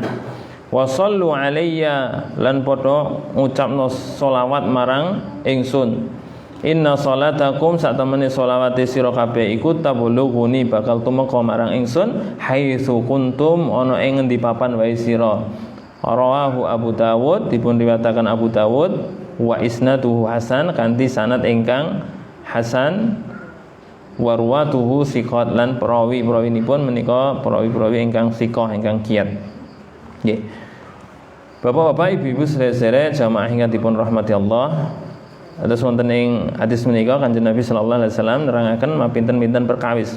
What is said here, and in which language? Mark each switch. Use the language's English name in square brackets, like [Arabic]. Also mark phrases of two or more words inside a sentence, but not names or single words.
[Arabic] وصلوا علي, [Javanese] lan padha ngucapno selawat marang ingsun. [Arabic] إن صلاتكم, [Javanese] sak temene selawate sira kabeh iku tablughuni, bakal tumeka marang ingsun [Arabic] حيث كنتم, [Javanese] ana ing ngendi papan wae sira. [Arabic] رواه أبو داود, [Javanese] dipun riwayataken Abu Dawud, [Arabic] وإسناده حسن, [Javanese] kanthi sanad ingkang hasan. [Arabic] رواته ثقات, [Javanese] lan perawi-perawinipun menika perawi-perawi ingkang siqah, ingkang kiyat. Nggih. Bapak-bapak, ibu-ibu sedherek jamaah ingkang dipun rahmati Allah. Terus wonten ing hadis menika Kanjeng Nabi [Arabic] صلى الله عليه وسلم [Javanese] nerangaken mapinten-pinten perkawis.